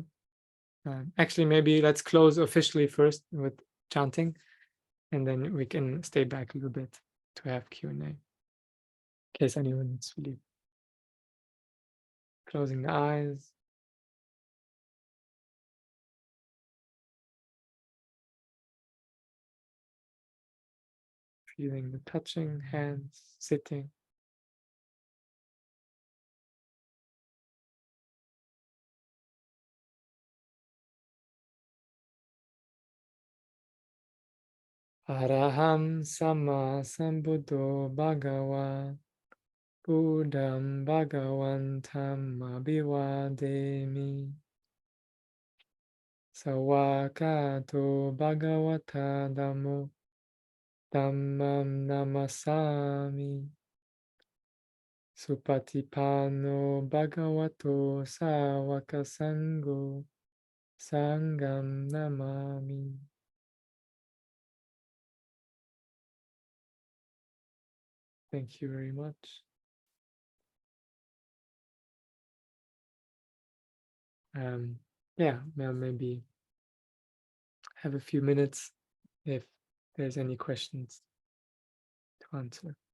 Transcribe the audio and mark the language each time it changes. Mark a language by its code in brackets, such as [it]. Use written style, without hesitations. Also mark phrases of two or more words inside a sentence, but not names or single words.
[en] Actually, maybe let's close officially first with chanting, and then we can stay back a little bit to have Q&A in case anyone needs to leave. Closing the eyes. Feeling the touching hands, sitting. [pi] Araham Sama Sambuddho Bhagava Buddham Bhagavantam Abhivademi Sawakato Bhagavata Dhammo Dhammam Namasami Supatipano Bhagavato Sawaka Sangho Sangam Namami. [en] Thank you very much. Yeah, well, maybe have a few minutes if there's any questions to answer.